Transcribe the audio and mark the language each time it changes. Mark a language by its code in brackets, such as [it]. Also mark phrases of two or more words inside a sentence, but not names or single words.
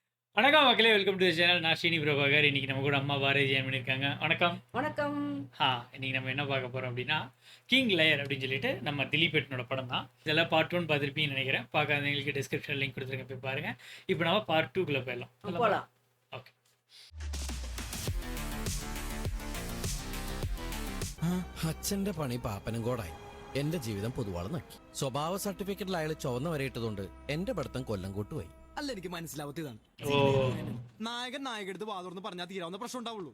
[ta] வணக்கம் மக்களே, [en] Welcome to channel. [ta] நான் ஸ்ரீனி பிரபாகர். இன்னைக்கு நம்ம கூட அம்மா பாரதி ஜெயம் பண்ணியிருக்காங்க. வணக்கம். வணக்கம். இன்னைக்கு நம்ம என்ன பார்க்க போறோம் அப்படின்னா, கிங் லயர் அப்படின்னு சொல்லிட்டு நம்ம திலீப் ஏட்டனோட படம் தான். இதெல்லாம் பார்ட் 1 பார்த்துருப்பீங்கன்னு நினைக்கிறேன். பார்க்காதவங்களுக்கு [en] description link [ta] கொடுத்துருக்கேன், போய் பாருங்க. இப்போ நம்ம பார்ட் 2க்குள்ள போயிடலாம். போலாம். [ml] ഓക്കെ. അച്ഛന്റെ പണി പാപ്പനും കൂടായി. എന്റെ ജീവിതം പൊതുവാള് നക്കി. സ്വഭാവ സർട്ടിഫിക്കറ്റിൽ അയാൾ ചുവന്ന വരയിട്ടതുകൊണ്ട് എന്റെ പഠിത്തം കൊല്ലം കൂട്ടുപോയി. അല്ല, എനിക്ക് മനസ്സിലാവത്തിയതാണ്. ഓ നായകൻ നായകടുത്ത് വാതുറന്ന് പറഞ്ഞാൽ തീരാവുന്ന പ്രശ്നം ഉണ്ടാവുള്ളൂ.